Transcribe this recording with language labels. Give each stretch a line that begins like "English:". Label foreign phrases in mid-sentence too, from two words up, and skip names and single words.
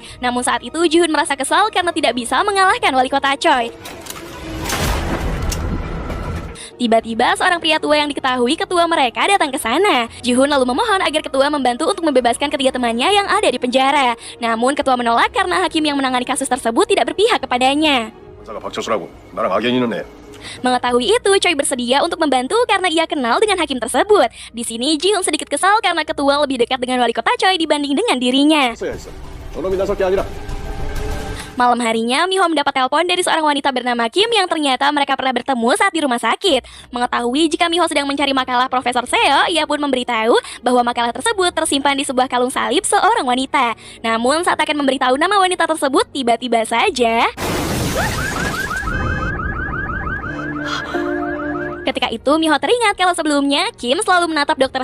Indonesian: Namun saat itu, Ji-hoon merasa kesal karena tidak bisa mengalahkan wali kota Choi. Tiba-tiba, seorang pria tua yang diketahui ketua mereka datang ke sana. Ji-hoon lalu memohon agar ketua membantu untuk membebaskan ketiga temannya yang ada di penjara. Namun, ketua menolak karena hakim yang menangani kasus tersebut tidak berpihak kepadanya.
Korean: 자가 박철수라고 나랑 악연이 있는 애.
Indonesian: Mengetahui itu, Choi bersedia untuk membantu karena ia kenal dengan hakim tersebut. Di sini, Ji-hoon sedikit kesal karena ketua lebih dekat dengan wali kota Choi dibanding dengan dirinya.
Korean: 했어야 했어. 저놈이 나설 게 아니라.
Indonesian: Malam harinya, Miho mendapat telepon dari seorang wanita bernama Kim yang ternyata mereka pernah bertemu saat di rumah sakit. Mengetahui jika Miho sedang mencari makalah Profesor Seo, ia pun memberitahu bahwa makalah tersebut tersimpan di sebuah kalung salib seorang wanita. Namun saat akan memberitahu nama wanita tersebut, tiba-tiba saja ketika itu, Miho teringat kalau sebelumnya Kim selalu menatap Dr.